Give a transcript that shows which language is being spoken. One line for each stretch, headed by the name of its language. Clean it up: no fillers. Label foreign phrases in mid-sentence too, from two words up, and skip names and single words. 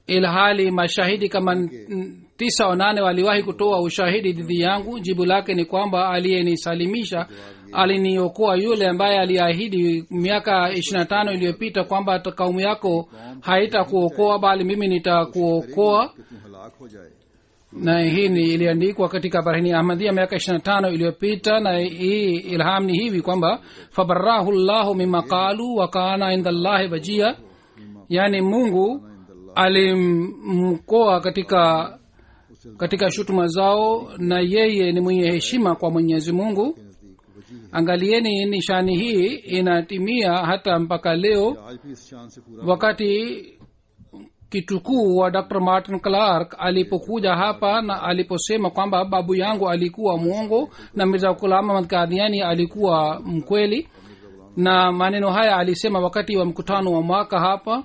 Swahili: ilhali mashahidi kama 9 au 8 waliwahi kutoa ushahidi dhidi yangu. Jibu lake ni kwamba aliyenisalimisha aliniokoa yule ambaye aliahidi miaka 25 iliyopita kwamba kaumu yako haitakuokoa bali mimi nitakuokoa.
Hindi: कि तू हलाक हो जाए।
Swahili: Na hii ni iliandikwa katika Barhani Ahmadiyya miaka 25 iliyopita. Na hii ilham ni hivi kwamba
Arabic: fabarahu llahu mimma qalu wa kana inda llahi wajia,
Swahili: yani Mungu alimkoa katika shutuma zao na yeye ni mwenye heshima kwa Mwenyezi Mungu. Angalieni nishani hii inatimia hata mpaka leo.
Hindi: आज भी इस शान से पूरा
Swahili: Wakati kitukuu wa Dr. Martin Clark alipokuja hapa na aliposema kwamba babu yangu alikuwa mwongo na Mirza Ghulam Ahmad Qadiani alikuwa mkweli, na maneno haya alisema wakati wa mkutano wa mwaka hapa.